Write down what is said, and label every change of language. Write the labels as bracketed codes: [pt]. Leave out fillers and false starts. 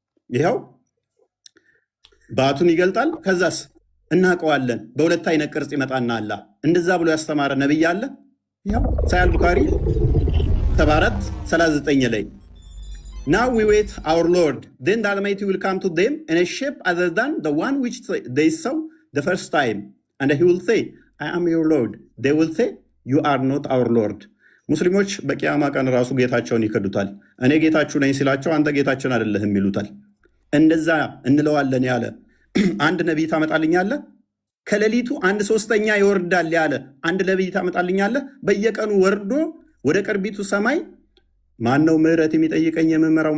[am] ይኸው ባቱን ይገልጣል። ከዛስ እናውቀዋለን በሁለት አይነት ቅርጽ ይመጣና አላህ እንደዛ ብሎ ያስተማረ ነቢይ አለ? ይኸው ሳሂህ ቡኻሪ 74:39 ላይ [en] Now we wait our Lord, then the Almighty will come to them in a shape other than the one which they saw the first time, and he will say, I am your Lord. They will say, you are not our Lord. [am] ሙስሊሞች በቂያማ ቀን ራሱ ጌታቸውን ይከዱታል። እኔ ጌታችሁ ነኝ ሲላቸው አንተ ጌታችን አይደለህም ይሉታል። እንደዛ እንለዋለን ያለ አንድ ነቢይ ታመጣልኛለህ? ከሌሊቱ 1/3 ይወርዳል ያለ አንድ ነቢይ ታመጣልኛለህ? በየቀኑ ወርዶ ወደ ቅርቢቱ ሰማይ ማነው ምህረት የሚጠይቀኝ የምመራው?